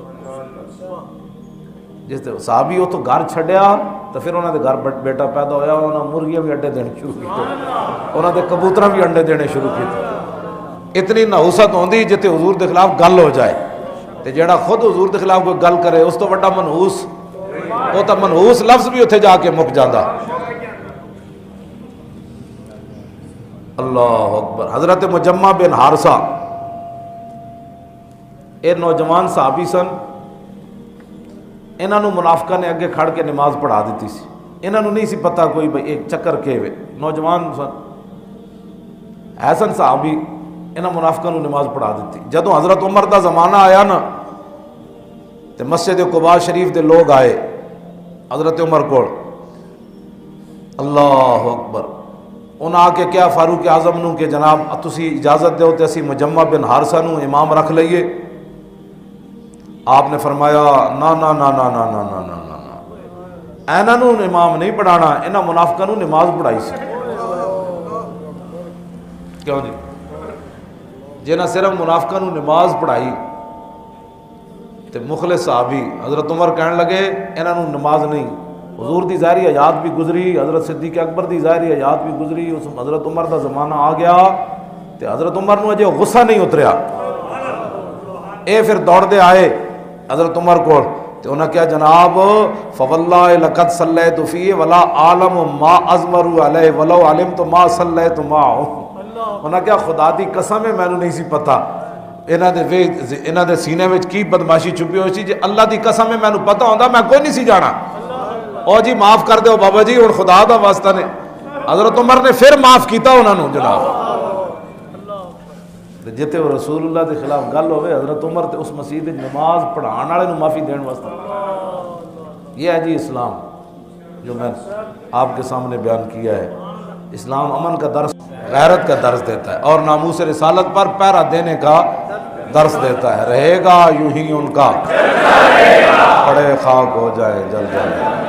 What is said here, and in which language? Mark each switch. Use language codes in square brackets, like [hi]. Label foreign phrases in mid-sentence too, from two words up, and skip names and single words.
[pa] جس صحابی وہ تو گھر چھڈیا تو پھر انہوں نے گھر بیٹا پیدا ہویا، انہوں نے مرغیاں بھی انڈے دینے شروع کیتے، انہوں نے کبوتر بھی انڈے دینے شروع کیتے۔ اتنی نحوست ہوندی جتے حضور دے خلاف گل ہو جائے تے جیڑا خود حضور دے خلاف کوئی گل کرے اس تو بڑا منحوس، وہ تو منحوس لفظ بھی اتنے جا کے مک جاندہ۔ [ar] اللہ اکبر۔ [pa] حضرت مجمع بن حارثہ اے نوجوان صحابی سن، انہوں نے منافقہ نے اگے کھڑ کے نماز پڑھا دیتی سی، انہوں نے نہیں سی پتہ کوئی بھئی ایک چکر کے ہوئے، نوجوان سن حسن صحابی، انہوں منافقہ نے نماز پڑھا دیتی۔ جدوں حضرت عمر دا زمانہ آیا نا تے مسجد قباء شریف دے لوگ آئے حضرت عمر کو، [ar] اللہ اکبر، [pa] انہوں آ کے کیا فاروق اعظم نو کہ جناب تسی اجازت دیو تے اسی مجمع بن حارثہ نو امام رکھ لئیے۔ آپ نے فرمایا نا نا نا نا نا نا نا نا نا، اینا نو امام نہیں پڑھانا، انہاں منافقہ نو نماز پڑھائی سی۔ کیوں جی؟ جنہاں صرف منافقہ نو نماز پڑھائی تے مخلص صحابی حضرت عمر کہنے لگے انہاں نو نماز نہیں، حضور دی ظاہری حیات بھی گزری، حضرت صدیق اکبر دی ظاہری حیات بھی گزری، اس حضرت عمر دا زمانہ آ گیا تے حضرت عمر نو اجے غصہ نہیں اتریا، اے پھر دوڑ دے آئے حضرت عمر کو تے انہاں کیا جناب [ar] فواللہ لقد صلیت فیہ ولا عالم ما ازمر علیہ ولو علمت ما صلیت معہ، [pa] انہاں کیا خدا دی قسم ہے مینوں نہیں سی پتہ انہاں دے سینے وچ کی بدماشی چھپی ہوئی سی، جے اللہ دی قسم ہے مینوں پتہ ہوندا میں کوئی نہیں سی جانا۔ او جی معاف کر دو بابا جی ہن خدا دا واسطہ نے حضرت عمر نے پھر معاف کیتا انہاں نو جناب جتے وہ رسول اللہ دے خلاف گل ہوئے حضرت عمر تے اس مسجد نماز پڑھان والے نو معافی دین واسطے [ur] یہ ہے جی اسلام جو میں آپ کے سامنے بیان کیا ہے اسلام امن کا درس غیرت کا درس دیتا ہے اور ناموس رسالت پر پہرا دینے کا درس دیتا ہے رہے گا یوں ہی ان کا پڑے خاک ہو جائے جل جائے